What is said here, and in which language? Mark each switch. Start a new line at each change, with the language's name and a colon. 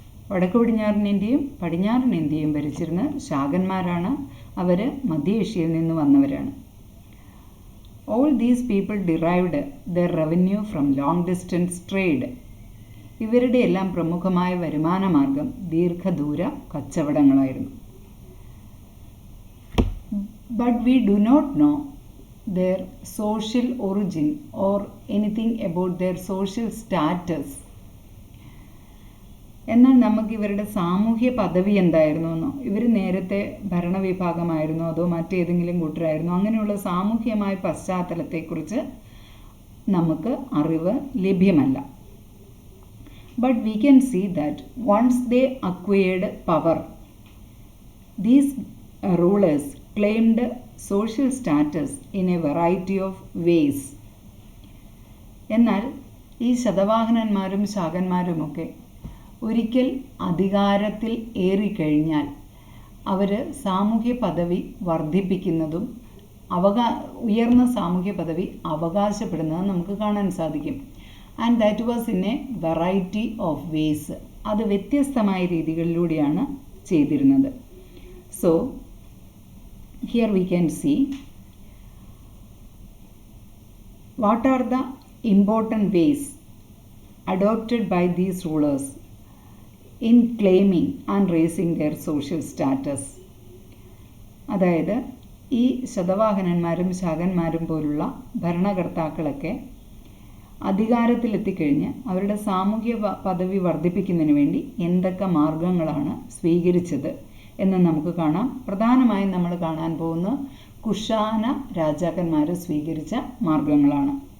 Malayalam: വടക്ക് പടിഞ്ഞാറൻ ഇന്ത്യയും പടിഞ്ഞാറൻ ഇന്ത്യയും ഭരിച്ചിരുന്ന ശാകന്മാരാണ്. അവർ മധ്യേഷ്യയിൽ നിന്ന് വന്നവരാണ്.
English: All these people derived their revenue from long distance trade.
Malayalam: ഇവരുടെ എല്ലാം പ്രമുഖമായ വരുമാന മാർഗം ദീർഘദൂര കച്ചവടങ്ങളായിരുന്നു.
English: But we do not know their social origin or anything about their social status.
Malayalam: എന്നാൽ നമുക്ക് ഇവരുടെ സാമൂഹ്യ പദവി എന്തായിരുന്നു എന്നോ, ഇവർ നേരത്തെ ഭരണവിഭാഗമായിരുന്നോ അതോ മറ്റേതെങ്കിലും കൂട്ടരായിരുന്നോ, അങ്ങനെയുള്ള സാമൂഹ്യമായ പശ്ചാത്തലത്തെക്കുറിച്ച് നമുക്ക് അറിവ് ലഭ്യമല്ല.
English: But we can see that once they acquired power, these rulers claimed social status in a variety of ways.
Malayalam: എന്നാൽ ഈ ശതവാഹനന്മാരും ശാകന്മാരുമൊക്കെ ഒരിക്കൽ അധികാരത്തിൽ ഏറിക്കഴിഞ്ഞാൽ അവർ സാമൂഹ്യ പദവി വർദ്ധിപ്പിക്കുന്നതും ഉയർന്ന സാമൂഹ്യ പദവി അവകാശപ്പെടുന്നതും നമുക്ക് കാണാൻ സാധിക്കും.
English: And that was in a variety of ways.
Malayalam: അത് വ്യത്യസ്തമായ രീതികളിലൂടെയാണ് ചെയ്തിരുന്നത്.
English: So here we can see what are the important ways adopted by these rulers in claiming and raising their social status.
Malayalam: അതായത് ഈ ശതവാഹനന്മാരും ശാകന്മാരും പോലുള്ള ഭരണകർത്താക്കളൊക്കെ അധികാരത്തിലെത്തിക്കഴിഞ്ഞ് അവരുടെ സാമൂഹ്യ പദവി വർദ്ധിപ്പിക്കുന്നതിന് വേണ്ടി എന്തൊക്കെ മാർഗങ്ങളാണ് സ്വീകരിച്ചത് എന്ന് നമുക്ക് കാണാം. പ്രധാനമായും നമ്മൾ കാണാൻ പോകുന്ന കുഷാന രാജാക്കന്മാർ സ്വീകരിച്ച മാർഗങ്ങളാണ്.